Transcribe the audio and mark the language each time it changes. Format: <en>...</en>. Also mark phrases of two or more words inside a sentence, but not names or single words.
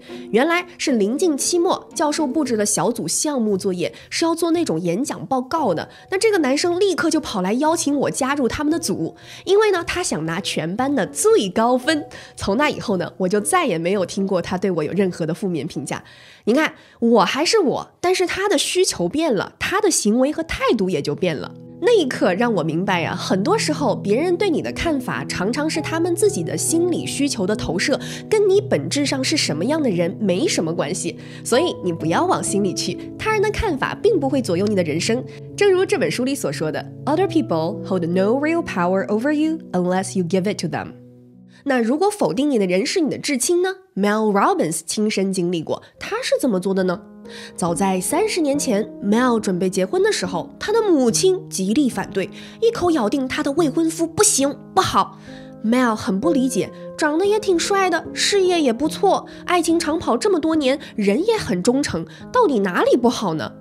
<zh>原來是臨近期末，教授布置了小組項目作業，是要做那種演講報告的。那這個男生立刻就跑來邀請我加入他們的組，因為呢，他想拿全班的最高分。從那以後呢，我就再也沒有聽過他對我有任何的負面評價。你看，我還是我，但是他的需求變了，他的行為和態度也就變了。那一刻讓我明白啊，很多時候別人對你的看法常常是他們自己的心理需求的投射，跟你本質上是什麼樣的人沒什麼關係。所以你不要往心裡去，他人的看法並不會左右你的人生。正如這本書裡所說的</zh> <en>，Other people hold no real power over you unless you give it to them。</en> <zh>那如果否定你的人是你的至親呢？ Mel Robbins 親身經歷過，他是怎麼做的呢？早在30年前 Mel 準備結婚的時候，他的母親極力反對，一口咬定他的未婚夫不行不好。Mel 很不理解，長得也挺帥的，事業也不錯，愛情長跑這麼多年，人也很忠誠，到底哪裡不好呢？</zh>